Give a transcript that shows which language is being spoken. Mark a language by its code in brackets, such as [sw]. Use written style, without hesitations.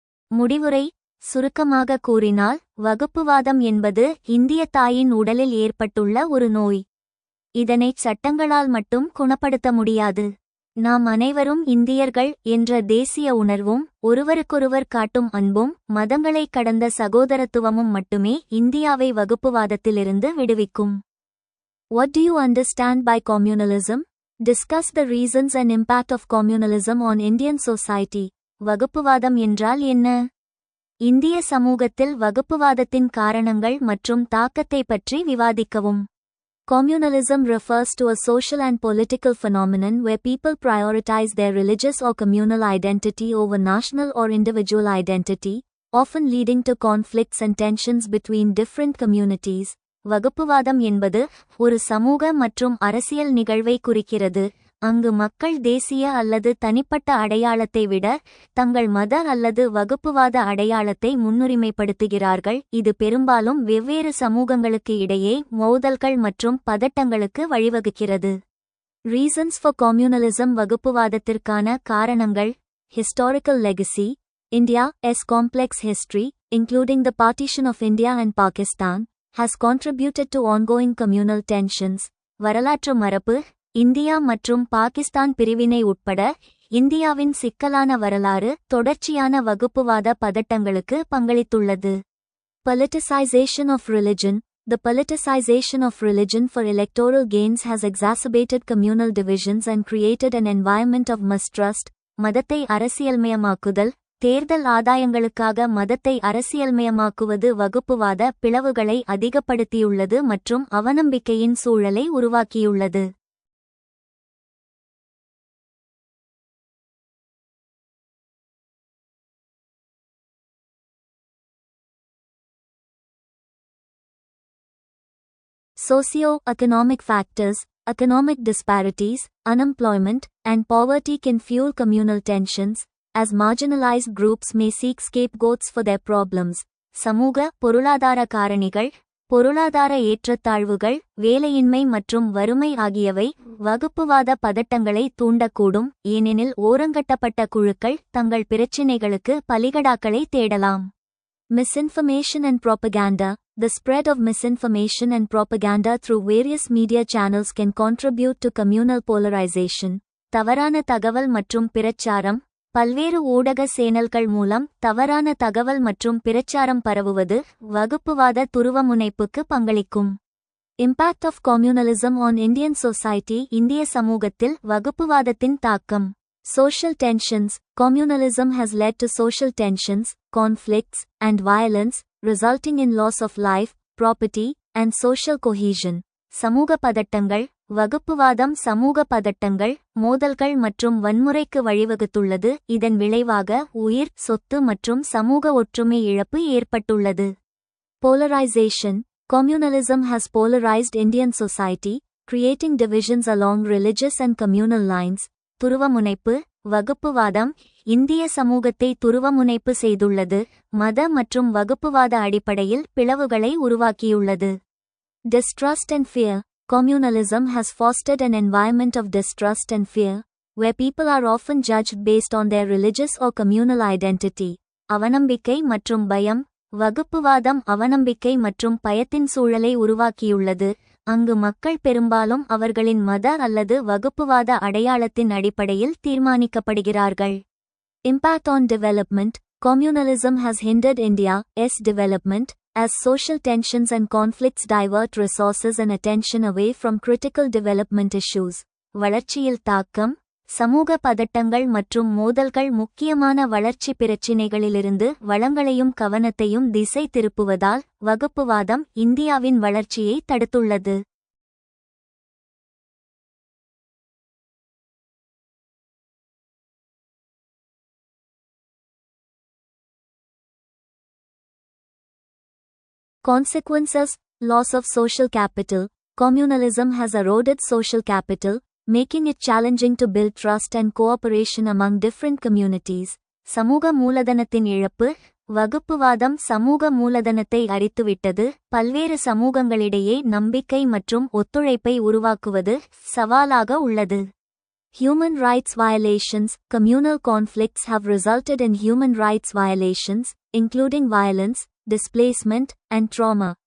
[ta] முடிவுரை. சுருக்கமாக கூறினால், வகுப்புவாதம் என்பது இந்திய தாயின் உடலில் ஏற்பட்டுள்ள ஒரு நோய். இதனைச் சட்டங்களால் மட்டும் குணப்படுத்த முடியாது. நாம் அனைவரும் இந்தியர்கள் என்ற தேசிய உணர்வும் ஒருவருக்கொருவர் காட்டும் அன்பும் மதங்களைக் கடந்த சகோதரத்துவமும் மட்டுமே இந்தியாவை வகுப்புவாதத்திலிருந்து விடுவிக்கும். [en] What do you understand by communalism? Discuss the reasons and impact of communalism on Indian society. [ta] வகுப்புவாதம் என்றால் என்ன? இந்திய சமூகத்தில் வகுப்புவாதத்தின் காரணங்கள் மற்றும் தாக்கத்தை பற்றி விவாதிக்கவும். [en] Communalism refers to a social and political phenomenon where people prioritize their religious or communal identity over national or individual identity, often leading to conflicts and tensions between different communities. [ta] வகுப்புவாதம் என்பது ஒரு சமூக மற்றும் அரசியல் நிகழ்வை குறிக்கிறது, அங்கு மக்கள் தேசிய அல்லது தனிப்பட்ட அடையாளத்தை விட தங்கள் மத அல்லது வகுப்புவாத அடையாளத்தை முன்னுரிமைப்படுத்துகிறார்கள். இது பெரும்பாலும் வெவ்வேறு சமூகங்களுக்கு இடையே மோதல்கள் மற்றும் பதட்டங்களுக்கு வழிவகுக்கிறது. [en] Reasons for communalism. [ta] வகுப்புவாதத்திற்கான காரணங்கள். [en] Historical legacy. India's complex history, including the partition of India and Pakistan, has contributed to ongoing communal tensions. [ta] வரலாற்று மரபு. இந்தியா மற்றும் பாகிஸ்தான் பிரிவினை உட்பட இந்தியாவின் சிக்கலான வரலாறு தொடர்ச்சியான வகுப்புவாத பதட்டங்களுக்கு பங்களித்துள்ளது. [en] Politicization of religion. The politicization of religion for electoral gains has exacerbated communal divisions and created an environment of mistrust. [ta] மதத்தை அரசியல்மயமாக்குதல். தேர்தல் ஆதாயங்களுக்காக மதத்தை அரசியல்மயமாக்குவது வகுப்புவாத பிளவுகளை அதிகப்படுத்தியுள்ளது மற்றும் அவநம்பிக்கையின் சூழலை உருவாக்கியுள்ளது. [en] Socio-economic factors. Economic disparities, unemployment, and poverty can fuel communal tensions, as marginalized groups may seek scapegoats for their problems. [ta] சமூக பொருளாதார காரணிகள். பொருளாதார ஏற்றத்தாழ்வுகள், வேலையின்மை மற்றும் வறுமை ஆகியவை வகுப்புவாத பதட்டங்களை தூண்டக்கூடும், ஏனெனில் ஓரங்கட்டப்பட்ட குழுக்கள் தங்கள் பிரச்சினைகளுக்கு பலிகடாக்களை தேடலாம். [en] Misinformation and propaganda. The spread of misinformation and propaganda through various media channels can contribute to communal polarization. [ta] தவறான தகவல் மற்றும் பிரச்சாரம். பல்வேறு ஊடக சேனல்கள் மூலம் தவறான தகவல் மற்றும் பிரச்சாரம் பரவுவது வகுப்புவாத துருவமுனைப்புக்கு பங்களிக்கும். [en] Impact of communalism on Indian society. [ta] இந்திய சமூகத்தில் வகுப்புவாதத்தின் தாக்கம். [en] Social tensions. Communalism has led to social tensions, conflicts, and violence, resulting in loss of life, property, and social cohesion. [ta] சமூக பதட்டங்கள். வகுப்புவாதம் சமூக பதட்டங்கள், மோதல்கள் மற்றும் வன்முறைக்கு வழிவகுத்துள்ளது. இதன் விளைவாக உயிர், சொத்து மற்றும் சமூக ஒற்றுமை இழப்பு ஏற்பட்டுள்ளது. [en] Polarization. Communalism has polarized Indian society, creating divisions along religious and communal lines. [ta] துருவமுனைப்பு. வகுப்புவாதம் இந்திய சமூகத்தை துருவமுனைப்பு செய்துள்ளது, மத மற்றும் வகுப்புவாத அடிப்படையில் பிளவுகளை உருவாக்கியுள்ளது. [en] Distrust and fear. Communalism has fostered an environment of distrust and fear, where people are often judged based on their religious or communal identity. [ta] அவநம்பிக்கை மற்றும் பயம். வகுப்புவாதம் அவநம்பிக்கை மற்றும் பயத்தின் சூழலை உருவாக்கியுள்ளது, அங்கு மக்கள் பெரும்பாலும் அவர்களின் மத அல்லது வகுப்புவாத அடையாளத்தின் அடிப்படையில் தீர்மானிக்கப்படுகிறார்கள். [en] Impact on development. Communalism has hindered India's development, as social tensions and conflicts divert resources and attention away from critical development issues. [ta] வளர்ச்சியில் தாக்கம். சமூக பதட்டங்கள் மற்றும் மோதல்கள் முக்கியமான வளர்ச்சி பிரச்சினைகளிலிருந்து வளங்களையும் கவனத்தையும் திசை திருப்புவதால் வகுப்புவாதம் இந்தியாவின் வளர்ச்சியை தடுத்துள்ளது. [en] Consequences. Loss of social capital. Communalism has eroded social capital, making it challenging to build trust and cooperation among different communities. [ta] சமூக மூலதனத்தின் இழப்பு. வகுப்புவாதம் சமூக மூலதனத்தை அரித்துவிட்டது, பல்வேறு சமூகங்களிடையே நம்பிக்கை மற்றும் ஒத்துழைப்பை உருவாக்குவது சவாலாக உள்ளது. [en] Human rights violations. Communal conflicts have resulted in human rights violations, including violence, displacement, and trauma.